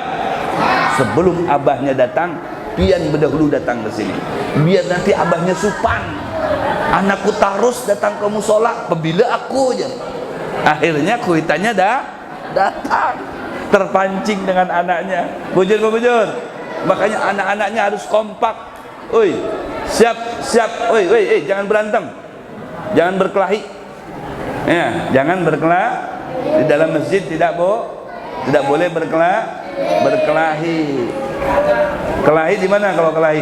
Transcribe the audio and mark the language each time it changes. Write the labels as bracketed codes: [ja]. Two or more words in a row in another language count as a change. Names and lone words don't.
[bjn] Sebelum abahnya datang, pian berdahulu datang ke sini. Biar nanti abahnya supan. Anakku terus datang ke musola, apabila aku aja. Akhirnya kuitannya datang, terpancing dengan anaknya. Bujur apa bujur? [id] Makanya anak-anaknya harus kompak. Oi, siap. Oi, jangan berantem, jangan berkelahi. Ya, jangan berkelahi di dalam masjid, tidak boleh berkelahi. Kelahi di mana kalau kelahi?